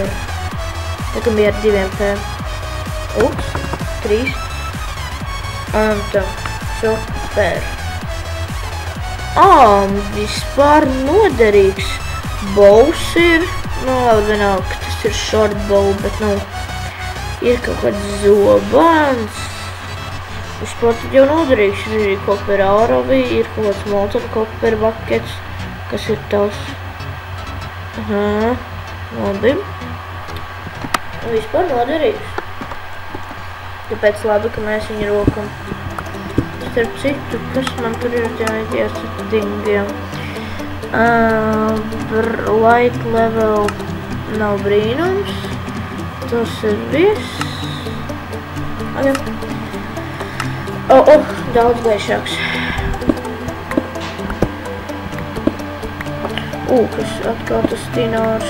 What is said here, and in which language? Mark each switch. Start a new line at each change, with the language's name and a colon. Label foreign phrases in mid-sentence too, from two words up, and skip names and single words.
Latvian: Laikam bija ar 2 P. 3. Tā. Super. Vispār noderīgs. Bows ir. Nu, labi, vienalga, ka tas ir
English: short bow,
Latvian: bet, nu, ir kaut kāds zobans. Vispār tad jau noderīgs. Ir arī kopera auravi, ir kaut kāds molten kopera buckets, kas ir tas. Labi. Vispār noderīgs. Tāpēc labi, ka mēs viņu rokam. Starp citu, kas man tur ir tiem settingiem?
English: Light level
Latvian: nav brīnums. Tas ir viss. Daudz gaišāks. Kas atkal tas dinārs.